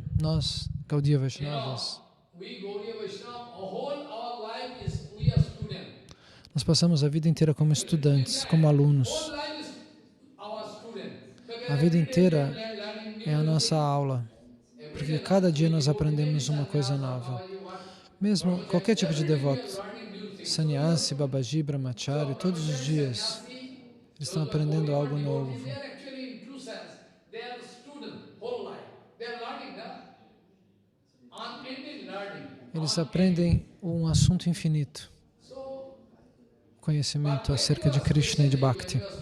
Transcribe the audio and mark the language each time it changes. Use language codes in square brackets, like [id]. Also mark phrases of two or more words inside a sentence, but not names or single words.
[pt] Nós, Gaudiya Vaishnavas, nós passamos a vida inteira como estudantes, como alunos. A vida inteira é a nossa aula, porque cada dia nós aprendemos uma coisa nova. Mesmo qualquer tipo de devoto, sannyasi, babaji, brahmachari, todos os dias eles estão aprendendo algo novo. Eles aprendem um assunto infinito, conhecimento acerca de Krishna e de Bhakti.